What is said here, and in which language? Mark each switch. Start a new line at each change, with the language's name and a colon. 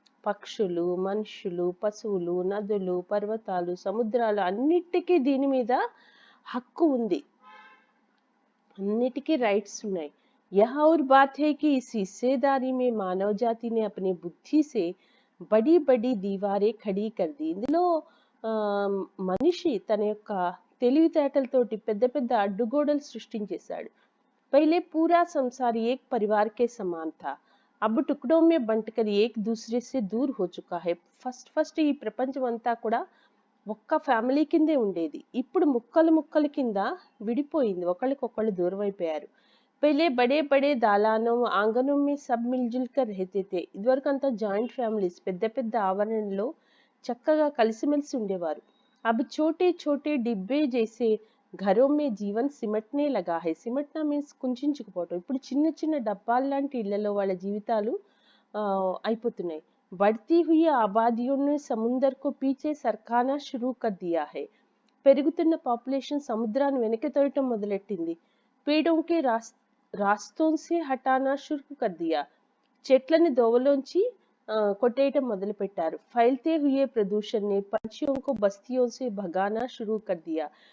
Telugu: పక్షులు, మనుషులు, పశువులు, నదులు, పర్వతాలు, సముద్రాలు అన్నిటికీ దీని మీద హక్కు ఉంది, అన్నిటికీ రైట్స్ ఉన్నాయి.
Hindi: यह और बात है कि इस हिस्सेदारी में मानव जाति ने अपनी बुद्धि से बड़ी बड़ी दीवारें खड़ी कर दी.
Telugu: ఇందులో మనిషి తన యొక్క తెలివితేటలతోటి పెద్ద పెద్ద అడ్డుగోడలు సృష్టించేశాడు.
Hindi: पहले पूरा संसार एक परिवार के समान था, अब टुकड़ों में बंटकर एक दूसरे से दूर हो चुका है.
Telugu: ఫస్ట్ ఈ ప్రపంచం అంతా కూడా ఒక్క ఫ్యామిలీ కిందే ఉండేది, ఇప్పుడు ముక్కలు ముక్కల కింద విడిపోయింది, ఒకళ్ళకొకళ్ళు దూరం అయిపోయారు.
Hindi: पहले बड़े बड़े दालानों आंगनों में सब मिलजुल कर रहते थे.
Telugu: ఇదివరకు అంతా జాయింట్ ఫ్యామిలీస్, పెద్ద పెద్ద ఆవరణలో చక్కగా కలిసిమెలిసి ఉండేవారు.
Hindi: अब छोटे छोटे डिब्बे जैसे घरों में जीवन सिमटने लगा है.
Telugu: సిమట్నా మీన్స్ కుంచుకుపోవటం. ఇప్పుడు చిన్న చిన్న డబ్బాలు లాంటి ఇళ్లలో వాళ్ళ జీవితాలు అయిపోతున్నాయి.
Hindi: बढ़ती हुई आबादियों ने समुंदर को पीछे सरकाना शुरू कर दिया है.
Telugu: పెరుగుతున్న పాపులేషన్ సముద్రాన్ని వెనక్కి తోయటం మొదలెట్టింది.
Hindi: पेड़ों के रास्तों से हटाना शुरू कर दिया.
Telugu: చెట్లని దోవలోంచి కొట్టేయటం మొదలు పెట్టారు.
Hindi: फैलते हुए प्रदूषण ने पंछियों को बस्तियों से भगाना शुरू कर दिया.